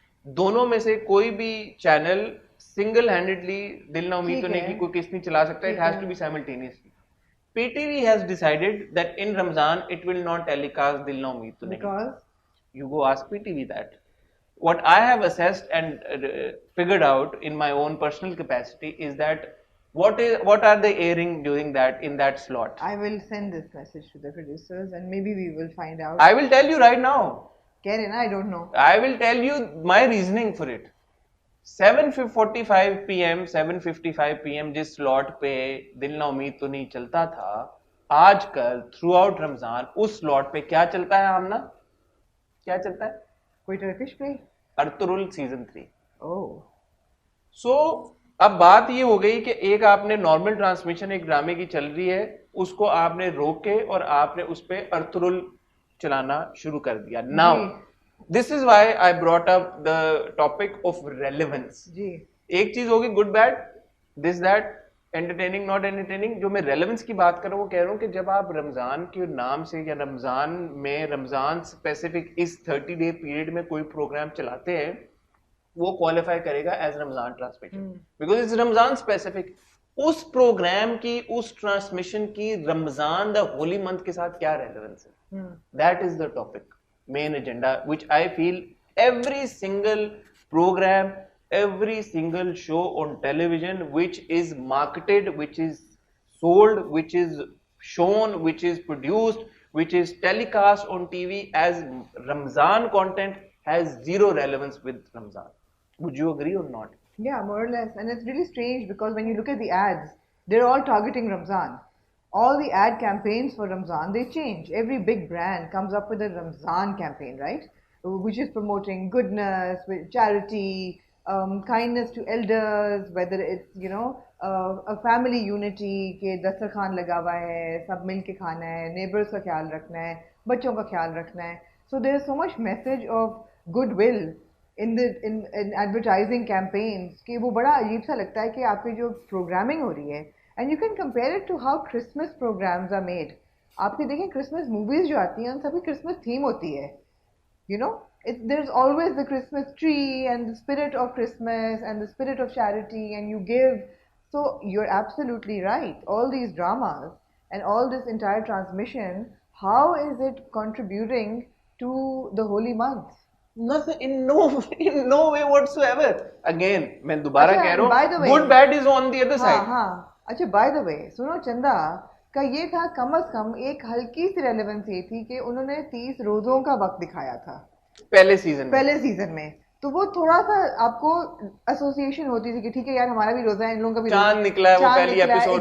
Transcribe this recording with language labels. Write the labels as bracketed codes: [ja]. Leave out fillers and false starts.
[hi] दोनों में से कोई भी चैनल सिंगल हैंडेडली दिल ना उम्मीद तो नहीं कि कोई किस नहीं चला सकता, it has to be simultaneously. [en] PTV has decided that in Ramzan it will not telecast Dil Na Umeed To Nahi. Because You go ask PTV that. What I have assessed and figured out in my own personal capacity is that what are they airing during that in that slot? I will send this message to the producers and maybe we will find out. I will tell you right now. Karen, I don't know. I will tell you my reasoning for it. [hi] 7:45 PM 7:55 PM जिस slot पे दिल ना उम्मीद तो नहीं चलता था, आजकल थ्रू आउट रमजान उस स्लॉट पे क्या चलता है आमना? क्या चलता है? कोई टर्किश प्ले? Ertugrul season 3. ओह. सो अब बात ये हो गई कि एक आपने नॉर्मल ट्रांसमिशन एक ड्रामे की चल रही है, उसको आपने रोके और आपने उस पे अर्तुरुल चलाना शुरू कर दिया. [en] Now This is why I brought up the topic of relevance. [hi] जी. [en] एक चीज होगी good bad, this that, entertaining not entertaining. [hi] जो मैं रेलेवेंस की बात कर रहा हूँ वो कह रहा हूँ कि जब आप रमजान के नाम से या रमजान में रमजान स्पेसिफिक इस 30 डे पीरियड में कोई प्रोग्राम चलाते हैं, वो क्वालिफाई करेगा as Ramzan transmission because it's Ramzan specific. उस प्रोग्राम की, उस ट्रांसमिशन की रमजान द होली मंथ के साथ क्या रेलेवेंस है? [en] That is the topic, main agenda, which I feel every single program, every single show on television which is marketed, which is sold, which is shown, which is produced, which is telecast on TV as Ramzan content has zero relevance with Ramzan. Would you agree or not? Yeah, more or less. And it's really strange because when you look at the ads, they're all targeting Ramzan. All the ad campaigns for Ramzan, they change. Every big brand comes up with a Ramzan campaign, right? [hi] Which is promoting goodness, charity, kindness to elders, whether it's, you know, a family unity, ke dastarkhan laga hua hai, sab mil ke khana hai, neighbors ka khayal rakhna hai, bachon ka khayal rakhna hai. So there's so much message of goodwill in advertising campaigns कि वो बड़ा अजीब सा लगता है कि आपकी जो प्रोग्रामिंग हो रही है. [en] And you can compare it to how Christmas programs are made. [hi] آپ देखें Christmas movies जो आती हैं उन सभी Christmas theme होती है. [en] You know, there's always the Christmas tree and the spirit of Christmas and the spirit of charity and you give. So you're absolutely right. All these dramas and all this entire transmission, how is it contributing to the holy month? Nothing, in no way whatsoever. Again, मैं दोबारा कह रहा हूँ, good bad is on the other side. [hi] हाँ. अच्छा, by the way सुनो, चंदा का ये था कम अज कम एक हल्की सी रेलेवेंस ये थी कि उन्होंने 30 रोजों का वक्त दिखाया था पहले सीजन में. तो वो थोड़ा सा आपको एसोसिएशन होती थी कि ठीक है यार हमारा भी रोजा है, इन लोगों का भी चांद निकला है, वो पहली एपिसोड